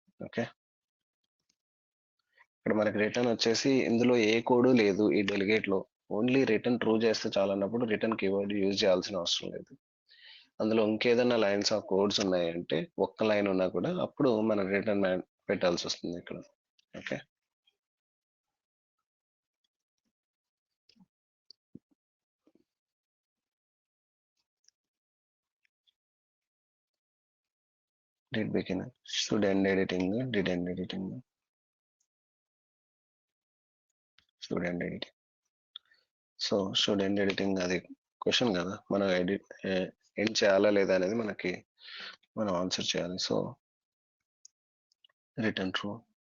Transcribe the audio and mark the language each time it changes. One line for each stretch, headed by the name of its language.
Telugu: Okay, ఇక్కడ మనకి return వచ్చేసి ఇందులో ఏ కోడ్ లేదు ఈ డెలిగేట్ లో, ఓన్లీ రిటర్న్ ట్రూ చేస్తే చాలా అన్నప్పుడు రిటర్న్ కీవర్డ్ యూజ్ చేయాల్సిన అవసరం లేదు. అందులో ఇంకేదైనా లైన్స్ ఆఫ్ కోడ్స్ ఉన్నాయంటే ఒక్క లైన్ ఉన్నా కూడా అప్పుడు మనం రిటర్న్ పెట్టాల్సి వస్తుంది ఇక్కడ.
English: Okay, did begin, should end editing, did end editing, should end editing.
Telugu: So should end editing అది క్వశ్చన్ కదా, మనం ఎండ్ చేయాలా లేదా అనేది మనకి మనం ఆన్సర్ చేయాలి. So return true.